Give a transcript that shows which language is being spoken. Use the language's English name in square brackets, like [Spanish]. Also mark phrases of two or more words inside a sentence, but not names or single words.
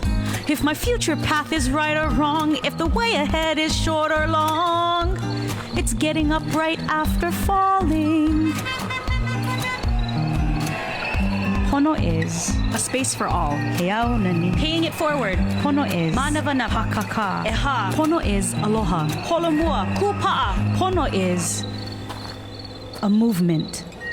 [English] If my future path is right or wrong, if the way ahead is short or long, it's getting up right after falling. Pono is a space for all. Paying it forward. Pono is [Hawaiian] manavana pakaka. [English] Eha. Pono is aloha. [Hawaiian] Holomua. Kupa'a. [English] Pono is a movement.